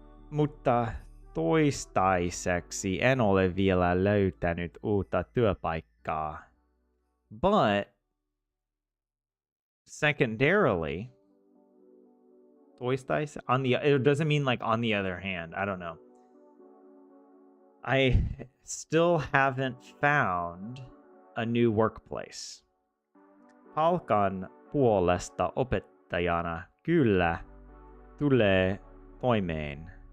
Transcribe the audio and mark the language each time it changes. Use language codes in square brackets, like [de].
[fi] Mutta toistaiseksi en ole vielä löytänyt uutta työpaikkaa. [en] But secondarily, it doesn't mean like on the other hand. I don't know. I still haven't found a new workplace. [fi] Palkan puolesta opettajana kyllä tulee toimeen.